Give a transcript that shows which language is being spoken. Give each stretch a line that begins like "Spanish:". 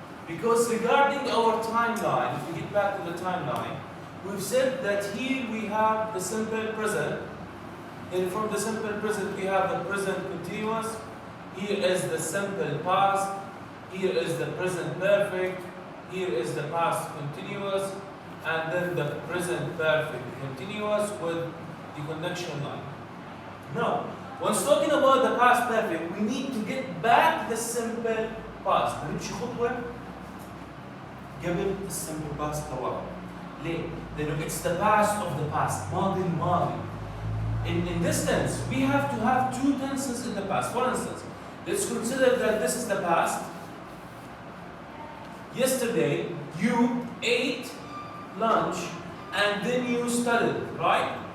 English: Because regarding our timeline, if we get back to the timeline, we've said that here we have the simple present, and from the simple present we have the present continuous, here is the simple past, here is the present perfect, here is the past continuous, and then the present perfect continuous with the connection line. Now, when talking about the past perfect, we need to get back the simple past.
Arabic: نمشي خطوة قبل الsimple past لورا. ليه؟ لأنه
English: it's the past of the past.
Arabic: ماضي الماضي.
English: In this tense, we have to have two tenses in the past. For instance, let's consider that this is the past. Yesterday, you ate lunch and then you studied, right?